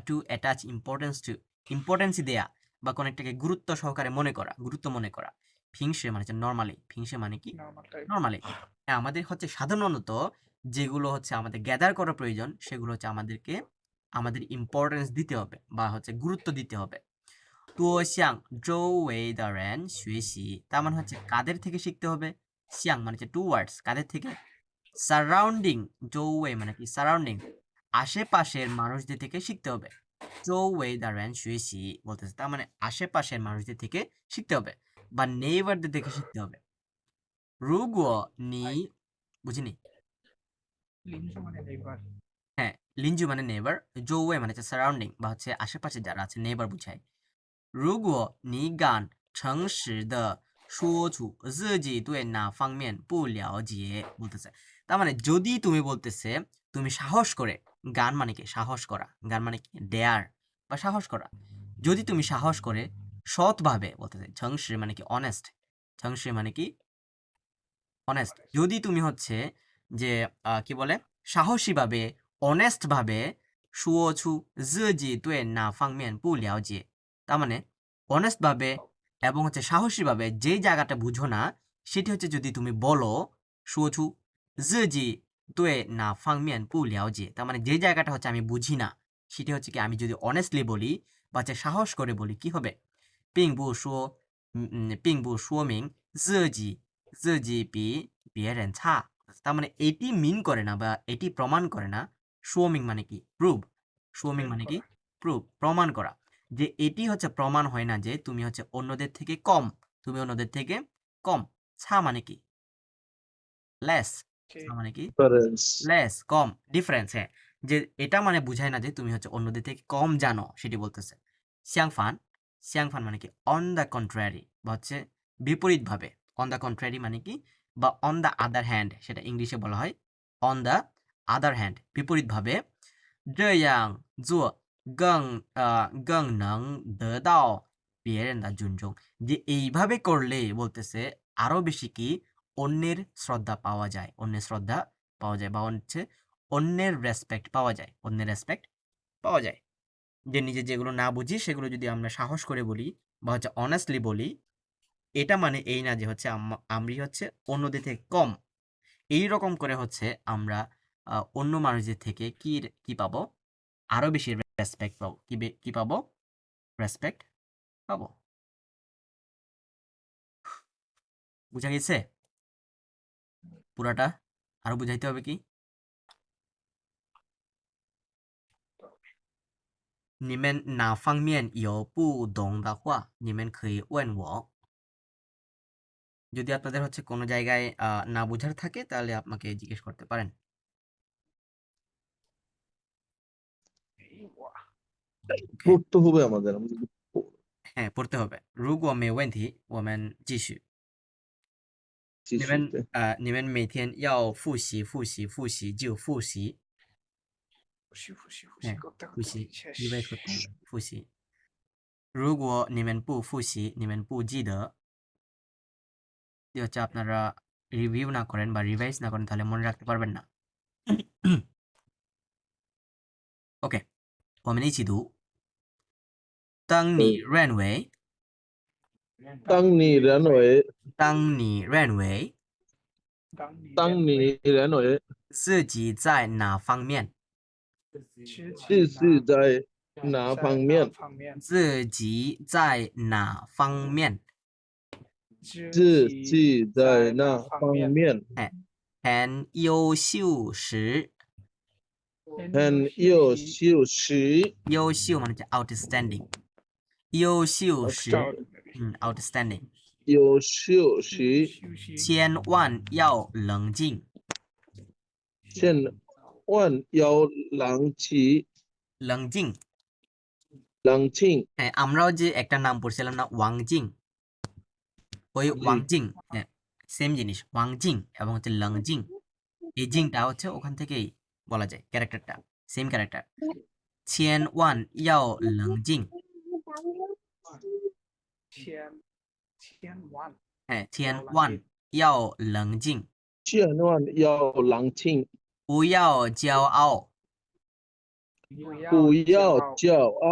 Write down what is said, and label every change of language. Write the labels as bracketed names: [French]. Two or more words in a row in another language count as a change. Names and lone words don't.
[English] to attach importance to importance [Bangla] দেয়া বা কোনো একটাকে গুরুত্ব সহকারে গুরুত্ব মনে করা ফিংসে মানে হচ্ছে নর্মালি ফিংসে মানে কি নর্মালি আমাদের হচ্ছে সাধারণত যেগুলো হচ্ছে আমাদের গ্যাদার করা প্রয়োজন সেগুলো হচ্ছে আমাদের ইম্পর্টেন্স দিতে হবে বা হচ্ছে গুরুত্ব দিতে হবে [Chinese] 多向周围的人学习 [Bangla] তার মানে হচ্ছে কাদের থেকে শিখতে হবে 向 মানে হচ্ছে টুয়ার্ডস কাদের থেকে সারাউন্ডিং 周围 মানে কি সারাউন্ডিং আশেপাশের মানুষদের থেকে শিখতে হবে [Chinese] 周围的人学习 [Bangla] বলতেছে তার মানে আশেপাশের মানুষদের থেকে শিখতে হবে বা নেইবারদের থেকে শিখতে হবে [Chinese] 如果你 [Bangla] বুঝিনি হ্যাঁ লিঞ্জু মানে নেইবার 周围 মানে হচ্ছে সারাউন্ডিং বা হচ্ছে আশেপাশে যারা আছে নেইবার বুঝায় [Chinese] 如果你敢诚实的说出自己对哪方面不了解 [Bangla] বলতেছে তার মানে যদি তুমি বলতেছে তুমি সাহস করে গান মানে কি সাহস করা গান মানে কি ডেয়ার বা সাহস করা যদি তুমি সাহস করে সৎভাবে বলতেছে 诚实 মানে কি অনেস্ট 诚实 মানে কি অনেস্ট যদি তুমি হচ্ছে যে কি বলে সাহসীভাবে অনেস্ট ভাবে [Chinese] 说出自己对哪方面不了解 [Bangla] তার মানে অনেস্ট ভাবে এবং হচ্ছে সাহসীভাবে যে জায়গাটা বুঝো না সেটি হচ্ছে যদি তুমি বলো [Chinese] 说出自己对哪方面不了解 [Bangla] তার মানে যে জায়গাটা হচ্ছে আমি বুঝি না সেটি হচ্ছে কি আমি যদি অনেস্টলি বলি বা হচ্ছে সাহস করে বলি কি হবে [Chinese] 并不说明自己比别人差 [Bangla] তার মানে এটি মিন করে না বা এটি প্রমাণ করে না 说明 মানে কি প্রুভ 说明 মানে কি প্রুভ প্রমাণ করা যে এটি হচ্ছে প্রমাণ হয় না যে তুমি হচ্ছে অন্যদের থেকে কম ছা মানে কি less [English] Okay. [Bangla] তার মানে কি [English] difference [Bangla] less কম ডিফারেন্স হ্যাঁ যে এটা মানে বোঝায় না যে তুমি হচ্ছে অন্যদের থেকে কম জানো সেটি বলতেছে [Chinese] 相反相反 [Bangla] মানে কি [English] on the contrary [Bangla] বা হচ্ছে বিপরীতভাবে [English] on the contrary [Bangla] মানে কি বা [English] on the other hand [Bangla] সেটা ইংলিশে বলা হয় [English] on the other hand [Bangla] বিপরীতভাবে [Chinese] 这样做更能得到别人的尊重 [Bangla] যে এইভাবে করলে বলতেছে আরো বেশি কি অন্যের শ্রদ্ধা পাওয়া যায় অন্যের শ্রদ্ধা পাওয়া যায় বা হচ্ছে অন্যের রেসপেক্ট পাওয়া যায় অন্যের রেসপেক্ট পাওয়া যায় যে নিজে যেগুলো না বুঝি সেগুলো যদি আমরা সাহস করে বলি বা হচ্ছে অনেস্টলি বলি এটা মানে এই না যে হচ্ছে আমি হচ্ছে অন্যদের থেকে কম এই রকম করে হচ্ছে আমরা অন্য মানুষদের থেকে কি পাবো আরো বেশি রেসপেক্ট পাবো কি পাবো রেসপেক্ট পাবো বুঝা গেছে পুরাটা আরো বুঝাইতে হবে কি [Chinese] 你们哪方面有不懂的话你们可以问我 [Bangla] যদি আপনাদের হচ্ছে কোনো জায়গায় না বোঝার থাকে তাহলে আপনাকে জিজ্ঞেস করতে পারেন পড়তে হবে আমাদের হ্যাঁ পড়তে হবে [Chinese] 如果没问题我们继续你们每天要复习复习复习就复习 [Bangla] 复习 revise করতে হবে [Chinese] 复习如果你们不复习你们不记得 [Bangla] হচ্ছে আপনারা রিভিউ না করেন বা রিভাইজ না করেন তাহলে মনে রাখতে পারবেন না ওকে [Chinese] 我们一起读当你认为当你认为当你认为自己在哪方面自己在哪方面自己在哪方面自己在那方面很优秀时很优秀时优秀 [Bangla] মানে হচ্ছে [Chinese] outstanding 优秀时outstanding 优秀时千万要冷静千万要冷静冷静冷静 [Bangla] হ্যাঁ আমরাও যে একটা নাম পড়ছিলাম না ওয়াংজিং ওই ওয়াংজিং হ্যাঁ সেম জিনিস ওয়াংজিং এবং হচ্ছে লংজিং এই জিংটা হচ্ছে ওখান থেকেই বলা যায় ক্যারেক্টারটা সেম ক্যারেক্টার [Chinese] 千万要冷静 [Bangla] হ্যাঁ [Chinese] 千万要冷静千万要冷静不要骄傲不要骄傲